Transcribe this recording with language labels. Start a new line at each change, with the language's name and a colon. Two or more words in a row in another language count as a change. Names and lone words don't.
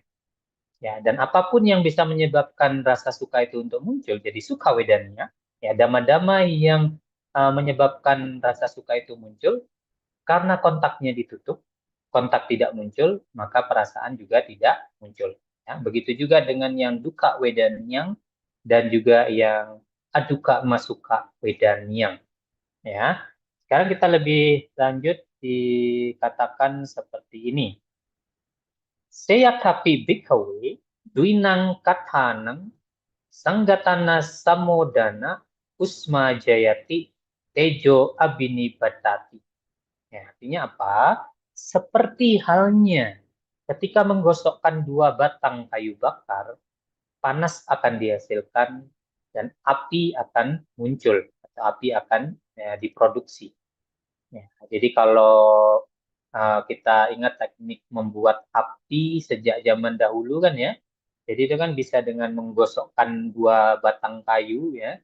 Indonesian: Ya, dan apapun yang bisa menyebabkan rasa suka itu untuk muncul, jadi
Pali: suka wedanya,
Indonesian: ya, dama-dama yang menyebabkan rasa suka itu muncul, karena kontaknya ditutup, kontak tidak muncul, maka perasaan juga tidak muncul. Ya, begitu juga dengan yang
Pali: duka wedanyang
Indonesian: dan juga yang
Pali: aduka masuka wedanyang.
Indonesian: Ya, sekarang kita lebih lanjut dikatakan seperti ini.
Pali: Seyakapi bhikkhave duinang kathanang sanggatana samodana usma jayati tejo abinibhatati.
Indonesian: Ya, artinya apa? Seperti halnya ketika menggosokkan dua batang kayu bakar, panas akan dihasilkan dan api akan muncul atau api akan diproduksi. Ya, jadi kalau kita ingat teknik membuat api sejak zaman dahulu kan ya, jadi itu kan bisa dengan menggosokkan dua batang kayu ya.